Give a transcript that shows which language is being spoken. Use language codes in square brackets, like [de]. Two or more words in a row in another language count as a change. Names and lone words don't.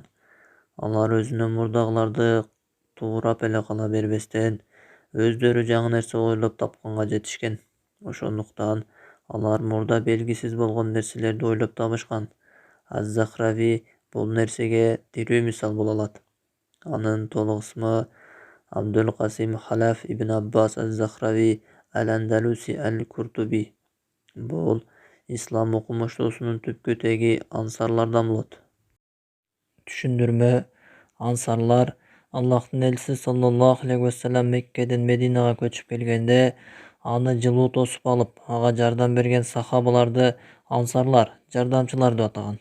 [ky] Алар өзүнөн мурдагыларды туурап эле кала бербестен, өздөрү жаңы нерсе ойлоп тапканга жетишкен. Ошондуктан алар мурда белгисиз болгон нерселерди ойлоп табышкан. Az-Захрави бул нерсеге тирүү мисал боло алат. Анын толук исми Абдул Касим Халаф ибн Аббас az-Захрави al-Andalusi al-Kurtubi. Бул ислам окумуштуусунун түпкү теги ансарлардан болот. Түшүндүрмө: ансарлар Аллахтын элчиси [ar] صلى الله عليه وسلم [ky] Меккеден Мединага көчүп келгенде, аны жылуу тосуп алып, ага жардам берген сахабаларды ансарлар, жардамчылар деп атаган.